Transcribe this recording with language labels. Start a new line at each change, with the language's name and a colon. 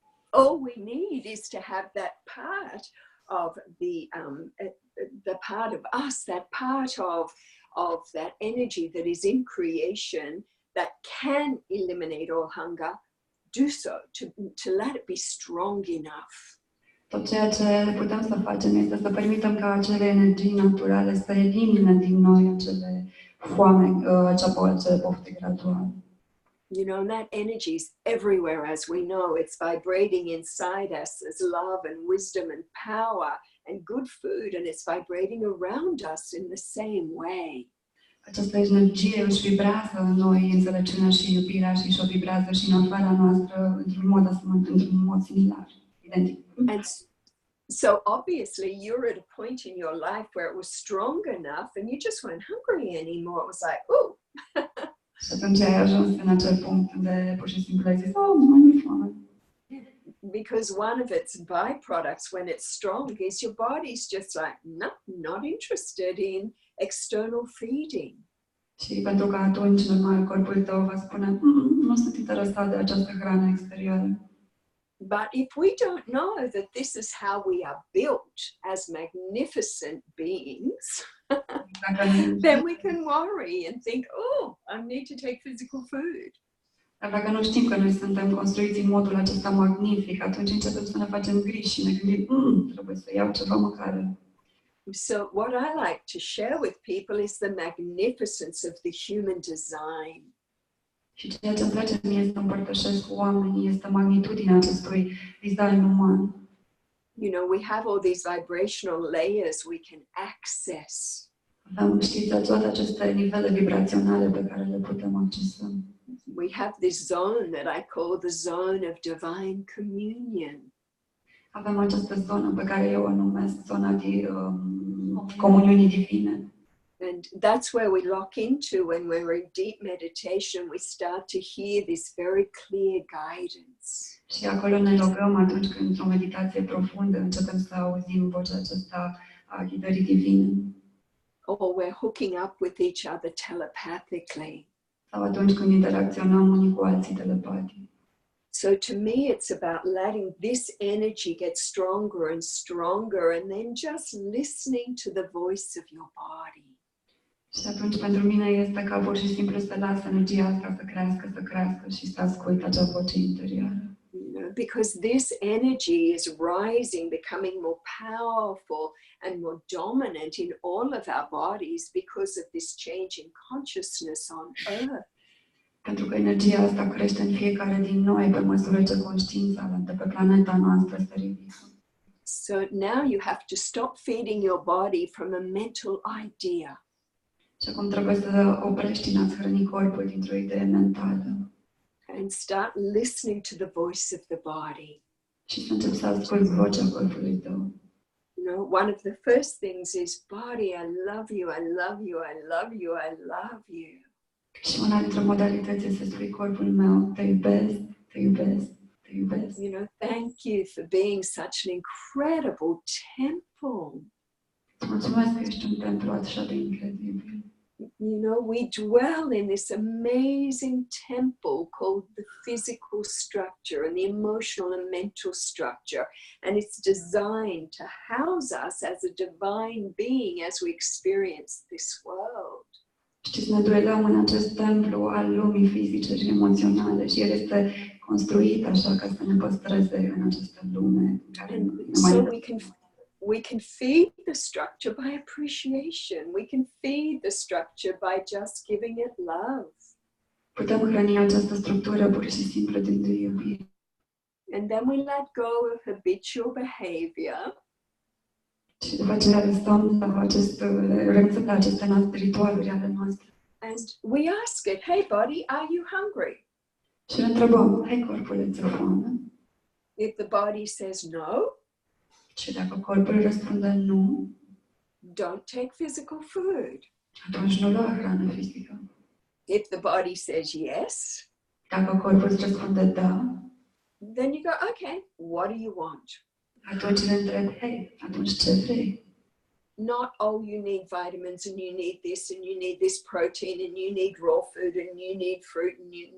English: All we need is to have that part of the part of us, that part of that energy that is in creation that can eliminate all hunger, do so, to let it be strong enough.
Romanian: Tot ceea ce putem să facem este să permitem ca acele energii naturale să elimine din noi acele foame, acele pofte graduale.
English: You know, and that energy is everywhere, as we know. It's vibrating inside us as love and wisdom and power and good food, and it's vibrating around us in the same way.
Romanian: Această energie își vibrează în noi, înțelepciunea și iubirea, și o vibrează și în afara noastră într-un mod similar, identic.
English: And so obviously you're at a point in your life where it was strong enough and you just weren't hungry anymore. It was like, oh.
Romanian: Și atunci ai ajuns în acel punct unde pur și simplu ai zis, oh, nu mai mi-e foame.
English: Because one of its byproducts when it's strong is your body's just like, no, not interested in external feeding.
Romanian: Și pentru că atunci, normal, corpul tău va spune, nu sunt interesat de această hrană exterioară.
English: But if we don't know that this is how we are built as magnificent beings, then we can worry and think, oh, I need to take physical food.
Romanian: Dar dacă nu știm că noi suntem construiți în modul acesta magnific, atunci începem să ne facem griji și ne gândim, trebuie să iau ceva mâncare.
English: So what I like to share with people is the magnificence of the human design.
Romanian: Și ceea ce îmi place mie să împărtășesc cu oamenii este magnitudinea acestui design uman.
English: You know, we have all these vibrational layers we can access.
Romanian: Avem, știți, toate aceste nivele vibraționale pe care le putem accesa.
English: We have this zone that I call the zone of divine communion.
Romanian: Avem această zonă pe care eu o numesc zona de comuniunii divine.
English: And that's where we lock into when we're in deep meditation. We start to hear this very clear guidance.
Romanian: Și acolo ne logăm atunci când într-o meditație profundă începem să auzim vocea aceasta a ghidării divine.
English: Or we're hooking up with each other telepathically.
Romanian: sau atunci când interacționăm unii cu alții telepatic.
English: So to me, it's about letting this energy get stronger and stronger, and then just listening to the voice of your body.
Romanian: Și atunci pentru mine este ca pur și simplu să las energia asta să crească și să ascult acea voce interioară.
English: You know, because this energy is rising, becoming more powerful and more dominant in all of our bodies because of this change in consciousness on earth.
Romanian: Pentru că energia asta crește în fiecare din noi pe măsură ce conștiința de pe planeta noastră se ridică.
English: So now you have to stop feeding your body from a mental idea.
Romanian: Și acum trebuie să oprești din a-ți hrăni corpul dintr-o idee mentală.
English: And start listening to the voice of the body.
Romanian: Și să începi să asculți vocea corpului tău.
English: You know, one of the first things is, body, I love you, I love you, I love you, I love you.
Romanian: Și una dintre modalități este să spui corpul meu, te iubesc, te iubesc, te iubesc.
English: You know, thank you for being such an incredible temple.
Romanian: Mulțumesc că ești un templu așa de incredibil.
English: You know, we dwell in this amazing temple called the physical structure and the emotional and mental structure. And it's designed to house us as a divine being as we experience this world.
Romanian: Știți, ne duelăm în acest templu al lumii fizice și emoționale și el este construit așa ca să ne păstreze în această lume.
English: And so we can feed the structure by appreciation. We can feed the structure by just giving it love.
Romanian: Putem hrăni această structură pur și simplu din iubire.
English: And then we let go of habitual behavior.
Romanian: Și după aceea renunțăm la aceste ritualuri ale noastre.
English: And we ask it, hey body, are you hungry?
Romanian: Și îl întrebăm, hei corpule, ți-e foame?
English: If the body says no,
Romanian: și dacă corpul răspunde nu,
English: don't take physical food.
Romanian: atunci nu lua hrană fizică.
English: If the body says yes,
Romanian: dacă corpul îți răspunde da,
English: then you go, okay, what do you want?
Romanian: Atunci le întreb, hei, atunci ce vrei?
English: Not, oh, you need vitamins and you need this and you need this protein and you need raw food and you need fruit and you...